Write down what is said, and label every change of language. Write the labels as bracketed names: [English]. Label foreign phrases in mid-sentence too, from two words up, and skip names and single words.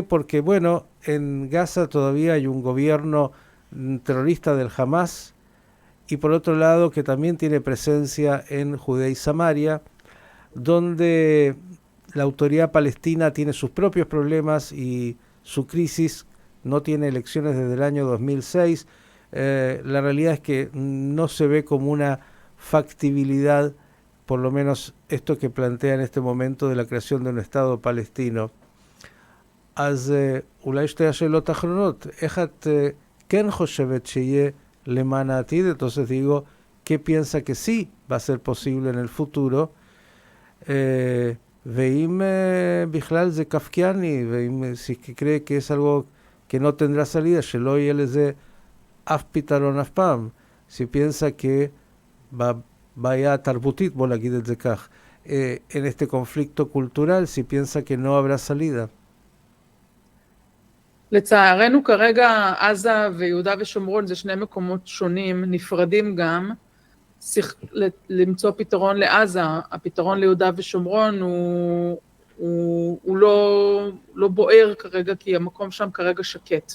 [Spanish] Porque, bueno, en Gaza todavía hay un gobierno terrorista del Hamas, y por otro lado que también tiene presencia en Judea y Samaria, donde la autoridad palestina tiene sus propios problemas y su crisis, no tiene elecciones desde el año 2006. La realidad es que no se ve como una factibilidad, por lo menos esto que plantea en este momento de la creación de un Estado palestino. [Hebrew] אז אולי שתי השאלות האחרונות, איך את כן חושבת שיהיה למען העתיד? [Spanish] Entonces digo, ¿qué piensa que sí va a ser posible en el futuro? [Hebrew] ואם בכלל זה קפקיאני, ואם [Spanish] cree que es algo que no tendrá salida, [Hebrew] שלא יהיה לזה אף פתרון אף פעם. [Spanish] si piensa que [Hebrew] בעיה תרבותית, בוא נגיד את זה כך, [Spanish] en este conflicto cultural, si piensa que no habrá salida. [Hebrew] לצערנו כרגע עזה ויהודה ושומרון זה שני מקומות שונים, נפרדים גם, למצוא פתרון לעזה, הפתרון ליהודה ושומרון הוא לא בוער כרגע, כי המקום שם כרגע שקט.